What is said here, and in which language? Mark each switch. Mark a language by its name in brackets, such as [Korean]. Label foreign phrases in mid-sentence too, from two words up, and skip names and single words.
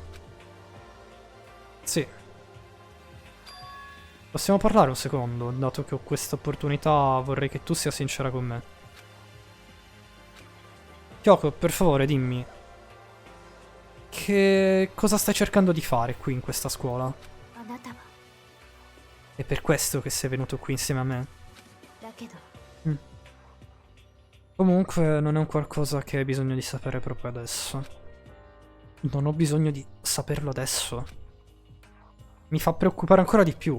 [Italian] Sì. Possiamo parlare un secondo, dato che ho questa opportunità vorrei che tu sia sincera con me. Kyoko, per favore dimmi. Che cosa stai cercando di fare qui in questa scuola? [Japanese] あなたは [Italian] È per questo che sei venuto qui insieme a me? [Japanese] だけど [Italian] Comunque non è un qualcosa che hai bisogno di sapere proprio adesso. Non ho bisogno di saperlo adesso. Mi fa preoccupare ancora di più.